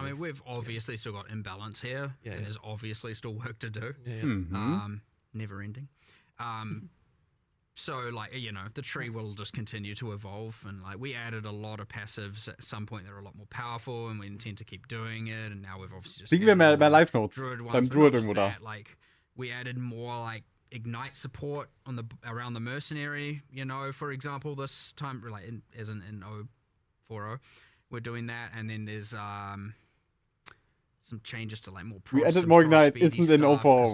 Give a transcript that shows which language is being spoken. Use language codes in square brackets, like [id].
[en] I mean, we've obviously still got imbalance here, and there's obviously still work to do. Never ending. So, like, the tree will just continue to evolve, and, like, we added a lot of passives at some point that are a lot more powerful, and we intend to keep doing it, and now we've obviously just... [de] Kriegen wir mehr Life Notes beim Druid irgendwo da. [en] Like, we added more, like, Ignite support around the Mercenary, for example, this time, like, as in 040, we're doing that, and then there's some changes to, like, more We added more Ignite, isn't in 040.